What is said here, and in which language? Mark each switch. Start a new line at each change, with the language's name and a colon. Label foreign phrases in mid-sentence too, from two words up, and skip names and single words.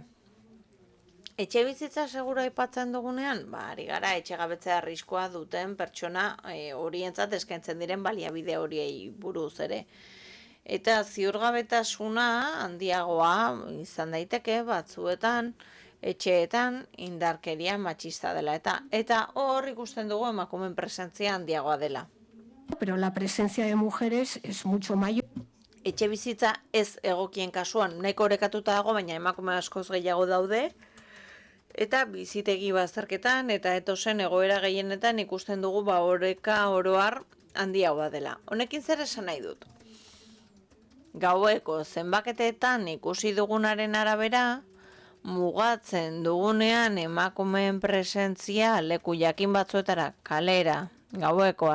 Basque: Etxe bizitza segura aipatzen dugunean, ari gara etxegabetzea arriskua duten pertsona horientzat eskaintzen diren baliabide horiei buruz ere. Eta ziurgabetasuna handiagoa izan daiteke batzuetan, etxeetan indarkeria matxista dela. Eta hor ikusten dugu emakumeen presentzia handiagoa dela.
Spanish: Pero la presencia de mujeres es mucho mayor.
Basque: Etxe bizitza ez egokien kasuan nahiko orekatuta dago, baina emakume askoz gehiago daude. Eta bizitegi bazterketan eta etosen egoera gehienetan ikusten dugu oreka oroar handiagoa dela. Honekin zer esan nahi dut? Gaueko zenbaketetan ikusi dugunaren arabera, mugatzen dugunean emakumeen presentzia leku jakin batzuetara, kalera, gaueko